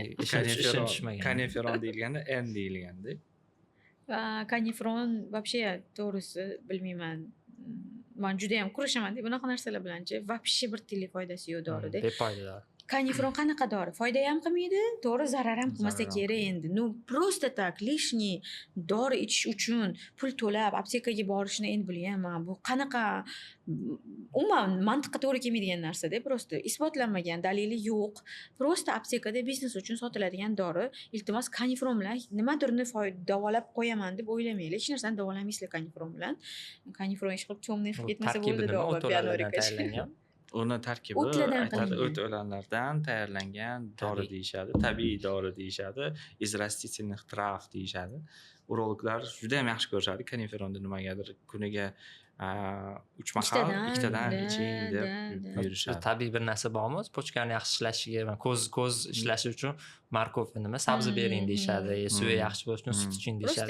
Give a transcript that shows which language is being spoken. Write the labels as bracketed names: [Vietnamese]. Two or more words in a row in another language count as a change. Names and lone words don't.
[Uzbek] Kanifron deyilganda N deyilganda. Kanifron вообще to'g'risi bilmayman. Men juda ham kurashaman deb bunaqa narsalar bilanchi. Вообще bir tiyinlik foydasi yo'q dorida. Befoyda. Kanifron qanaqa dori? Foyda ham qilmaydi, to'g'ri zarar ham qilmasa kerak endi. [Russian] Ну, просто так лишний [Uzbek] dori ichish uchun pul to'lab aptekaga borishni endi bilaman. Bu qanaqa umuman mantiqqa to'g'ri kelmaydigan narsa-da, просто isbotlanmagan, dalili yo'q. Просто aptekada biznes uchun sotiladigan dori. Iltimos kanifron bilan nimadirni davolab qo'yaman deb o'ylamanglar. Hech narsani davolamaysizlar kanifron bilan. Kanifron ish qilib cho'mni qilib ketmasa bo'ldi dori. uni tarkibi O'tlardan aytadi qilingan. o't o'lanlardan tayyorlangan dori Tabiiy. deyishadi, tabiiy dori deyishadi, [Russian] из растительных трав deyishadi. [Uzbek] Urologlar juda ham yaxshi ko'rishadi kaniferonni nimagadir kuniga 3 mahal ikkitadan iching deb buyurishadi. Tabiiy bir narsa bormi? Pochkani yaxshi ishlashiga, ko'z ishlashi uchun markov nima sabzi bering deyishadi, suvi yaxshi bo'lishi uchun sut iching deyishadi.